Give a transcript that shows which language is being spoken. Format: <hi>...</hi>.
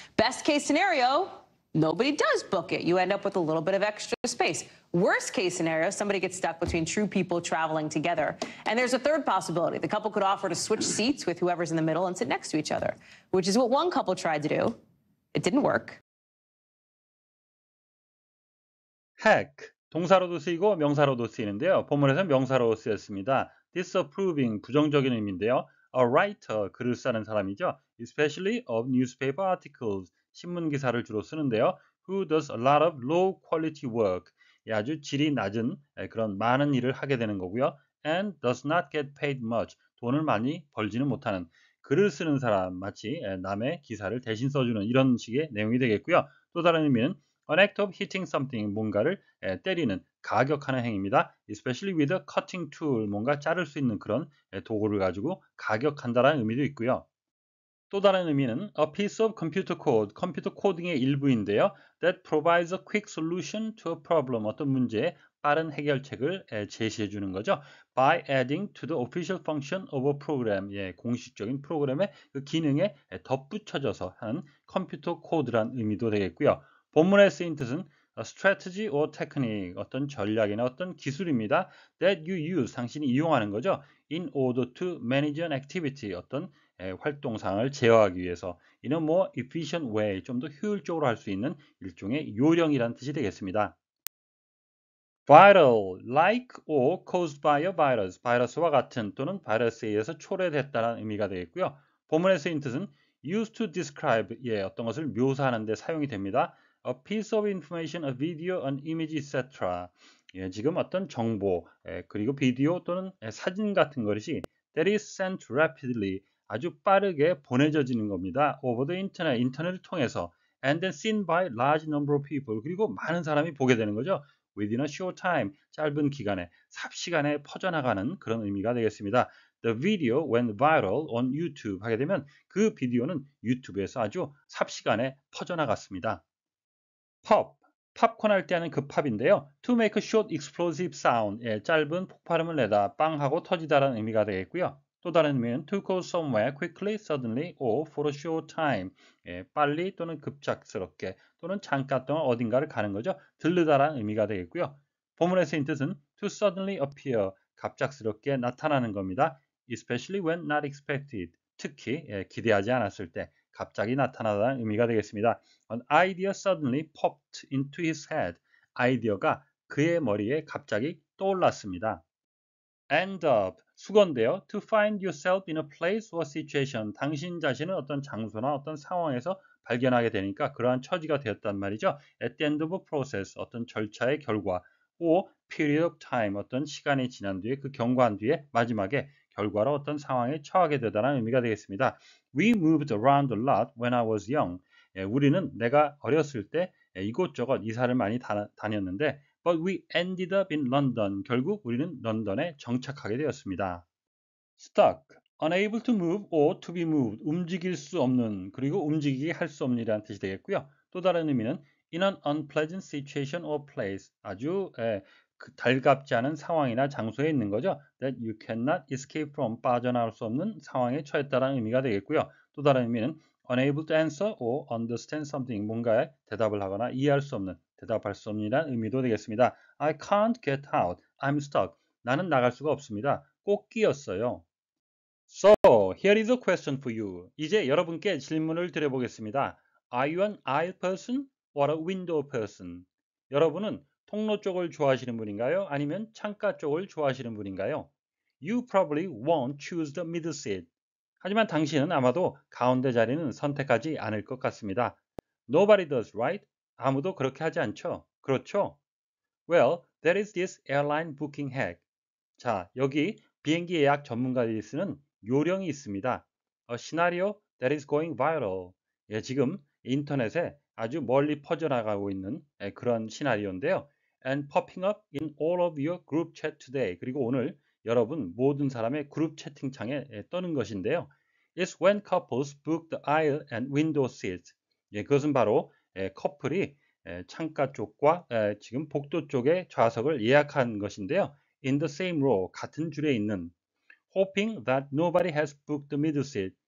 <en>Best case scenario, nobody does book it. You end up with a little bit of extra space. Worst case scenario, somebody gets stuck between two people traveling together. And there's a third possibility. The couple could offer to switch seats with whoever's in the middle and sit next to each other, which is what one couple tried to do. It didn't work.</en> <ko>hack, 동사로도 쓰이고 명사로도 쓰이는데요. 본문에서는 명사로 쓰였습니다. disapproving, 부정적인 의미인데요.</ko> <en>a writer,</en> <ko>글을 쓰는 사람이죠.</ko> <en>especially of newspaper articles,</en> <ko>신문 기사를 주로 쓰는데요.</ko> <en>who does a lot of low quality work,</en> <ko>아주 질이 낮은 그런 많은 일을 하게 되는 거고요.</ko> <en>and does not get paid much,</en> <ko>돈을 많이 벌지는 못하는, 글을 쓰는 사람, 마치 남의 기사를 대신 써주는 이런 식의 내용이 되겠고요. 또 다른 의미는</ko> <en>an act of hitting something,</en> <ko>뭔가를 때리는, 가격하는 행위입니다.</ko> <en>especially with a cutting tool,</en> <ko>뭔가 자를 수 있는 그런 도구를 가지고 가격한다라는 의미도 있고요. 또 다른 의미는</ko> <en>a piece of computer code,</en> <ko>컴퓨터 코딩의 일부인데요.</ko> <en>that provides a quick solution to a problem,</en> <ko>어떤 문제에 빠른 해결책을 제시해 주는 거죠.</ko> <en>by adding to the official function of a program,</en> <ko>공식적인 프로그램의 그 기능에 덧붙여져서 하는 컴퓨터 코드란 의미도 되겠고요. 본문에 쓰인 뜻은</ko> <en>a strategy or technique,</en> <ko>어떤 전략이나 어떤 기술입니다.</ko> <en>that you use,</en> <ko>당신이 이용하는 거죠.</ko> <en>in order to manage an activity,</en> <ko>어떤 활동상을 제어하기 위해서,</ko> <en>in a more efficient way,</en> <ko>좀 더 효율적으로 할 수 있는 일종의 요령이란 뜻이 되겠습니다. viral,</ko> <en>like or caused by a virus,</en> <ko>바이러스와 같은 또는 바이러스에 의해서 초래됐다는 의미가 되겠고요. 본문에 쓰인 뜻은</ko> <en>used to describe,</en> <ko>어떤 것을 묘사하는 데 사용이 됩니다.</ko> <en>a piece of information, a video, an image, etc.</en> <ko>지금 어떤 정보, 그리고 비디오 또는 사진 같은 것이</ko> <en>that is sent rapidly,</en> <ko>아주 빠르게 보내져지는 겁니다.</ko> <en>over the internet,</en> <ko>인터넷을 통해서,</ko> <en>and then seen by large number of people,</en> <ko>그리고 많은 사람이 보게 되는 거죠.</ko> <en>within a short time,</en> <ko>짧은 기간에, 삽시간에 퍼져나가는 그런 의미가 되겠습니다.</ko> <en>The video went viral on YouTube,</en> <ko>하게 되면 그 비디오는 유튜브에서 아주 삽시간에 퍼져나갔습니다. pop, 팝콘 할 때 하는 그 팝인데요.</ko> <en>to make a short explosive sound,</en> <ko>짧은 폭발음을 내다, 빵 하고 터지다라는 의미가 되겠고요. 또 다른 의미는</ko> <en>to go somewhere quickly, suddenly, or for a short time,</en> <ko>빨리 또는 급작스럽게 또는 잠깐 동안 어딘가를 가는 거죠. 들르다라는 의미가 되겠고요. 본문에 쓰인 뜻은</ko> <en>to suddenly appear,</en> <ko>갑작스럽게 나타나는 겁니다.</ko> <en>especially when not expected,</en> <ko>특히 기대하지 않았을 때 갑자기 나타나다는 의미가 되겠습니다.</ko> <en>An idea suddenly popped into his head.</en> <ko>아이디어가 그의 머리에 갑자기 떠올랐습니다. End up, 수건데요.</ko> <en>To find yourself in a place or situation.</en> <ko>당신 자신은 어떤 장소나 어떤 상황에서 발견하게 되니까 그러한 처지가 되었단 말이죠.</ko> <en>At the end of a process,</en> <ko>어떤 절차의 결과,</ko> <en>or period of time,</en> <ko>어떤 시간이 지난 뒤에 그 경과한 뒤에 마지막에 결과로 어떤 상황에 처하게 되다는 의미가 되겠습니다.</ko> <en>We moved around a lot when I was young.</en> <ko>우리는 내가 어렸을 때 이곳저곳 이사를 많이 다녔는데</ko> <en>But we ended up in London.</en> <ko>결국 우리는 런던에 정착하게 되었습니다.</ko> <en>Stuck, unable to move or to be moved.</en> <ko>움직일 수 없는, 그리고 움직이게 할 수 없는이라는 뜻이 되겠고요. 또 다른 의미는</ko> <en>in an unpleasant situation or place.</en> <ko>아주 달갑지 않은 상황이나 장소에 있는 거죠.</ko> <en>That you cannot escape from.</en> <ko>빠져나올 수 없는 상황에 처했다는 의미가 되겠고요. 또 다른 의미는</ko> <en>unable to answer or understand something.</en> <ko>뭔가에 대답을 하거나 이해할 수 없는, 대답할 수 없는 의미도 되겠습니다.</ko> <en>I can't get out. I'm stuck.</en> <ko>나는 나갈 수가 없습니다. 꼭 끼었어요.</ko> <en>So, here is a question for you.</en> <ko>이제 여러분께 질문을 드려보겠습니다.</ko> <en>Are you an aisle person or a window person?</en> <ko>여러분은 통로 쪽을 좋아하시는 분인가요? 아니면 창가 쪽을 좋아하시는 분인가요?</ko> <en>You probably won't choose the middle seat.</en> <ko>하지만 당신은 아마도 가운데 자리는 선택하지 않을 것 같습니다.</ko> <en>Nobody does, right?</en> <ko>아무도 그렇게 하지 않죠? 그렇죠?</ko> <en>Well, there is this airline booking hack.</en> <ko>자, 여기 비행기 예약 전문가들이 쓰는 요령이 있습니다.</ko> <en>A scenario that is going viral.</en> <ko>지금 인터넷에 아주 멀리 퍼져나가고 있는 그런 시나리오인데요.</ko> <en>And popping up in all of your group chat today.</en> <ko>그리고 오늘 여러분 모든 사람의 그룹 채팅창에 떠는 것인데요.</ko> <en>It's when couples book the aisle and window seats.</en> <ko>그것은 바로 커플이 창가 쪽과 지금 복도 쪽의 좌석을 예약한 것인데요.</ko> <en>In the same row,</en> <ko>같은 줄에 있는,</ko> <en>hoping that nobody has booked the middle seat.</en>